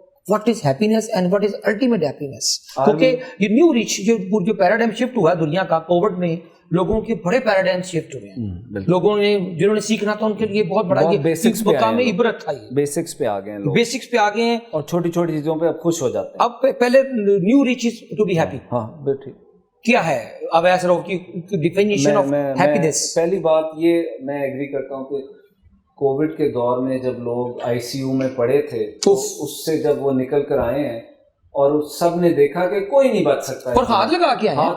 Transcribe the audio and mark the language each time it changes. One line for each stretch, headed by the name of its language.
English: what is happiness and what is ultimate happiness,
Urdu: کیونکہ یہ new reach جو paradigm shift ہوا ہے دنیا کا کووڈ میں, لوگوں کے بڑے پیراڈائم شفٹ ہوئے ہیں. لوگوں نے جنہوں نے سیکھنا تھا ان کے لیے بہت بڑا یہ مقام عبرت تھا. یہ بیسکس پہ آ گئے ہیں, بیسکس پہ آ گئے ہیں اور چھوٹی چھوٹی چیزوں پہ اب خوش ہو جاتے ہیں. اب پہلے
English: New rich is to be happy.
Urdu: ہاں ٹھیک. کیا ہے اویس روف کی ڈیفینیشن آف ہیپینس؟ پہلی بات یہ میں ایگری کرتا ہوں کہ کووڈ کے دور میں جب لوگ آئی سی یو میں پڑے تھے تو اس سے جب وہ نکل کر آئے ہیں اور سب نے دیکھا کہ کوئی نہیں بچ سکتا ہے, اور ہاتھ لگا کے